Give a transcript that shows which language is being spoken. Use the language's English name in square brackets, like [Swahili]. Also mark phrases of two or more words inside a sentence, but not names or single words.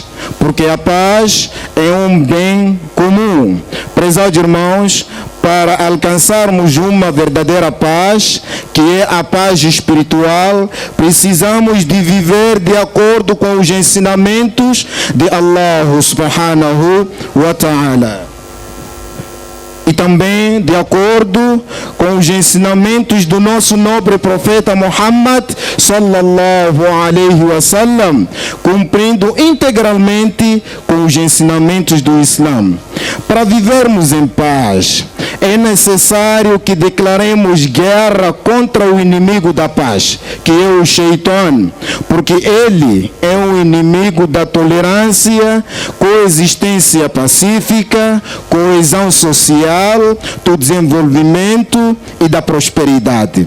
[Portuguese] Porque a paz é um bem comum. Prezados irmãos, para alcançarmos uma verdadeira paz, que é a paz espiritual, precisamos de viver de acordo com os ensinamentos de Allah [Arabic] سبحانه وتعالى. [Portuguese] E também de acordo com os ensinamentos do nosso nobre profeta Muhammad [Arabic] صلى الله عليه وسلم, [Portuguese] cumprindo integralmente com os ensinamentos do Islã. Para vivermos em paz, é necessário que declaremos guerra contra o inimigo da paz, que é o Shaitan, porque ele é um inimigo da tolerância, coexistência pacífica, coesão social, do desenvolvimento e da prosperidade.